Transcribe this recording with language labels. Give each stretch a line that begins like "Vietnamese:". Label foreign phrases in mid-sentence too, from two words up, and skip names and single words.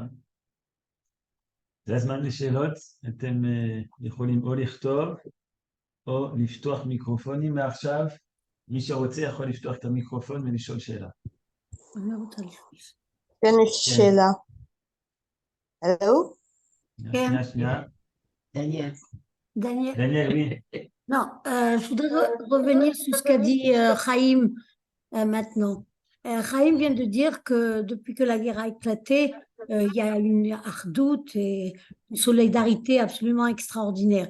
Hebrew: זה הזמן לשאלות, אתם יכולים או לכתוב או לפתוח מיקרופונים מעכשיו. מי שרוצה יכול לפתוח את המיקרופון ולשאול שאלה. אני רוצה לשאול. כן, יש שאלה. הלו? שנייה.
French: Daniel, oui. Non, je voudrais revenir sur ce qu'a dit Chaim maintenant. Chaim vient de dire que depuis que la guerre a éclaté, il y a une ardoute et une solidarité absolument extraordinaire.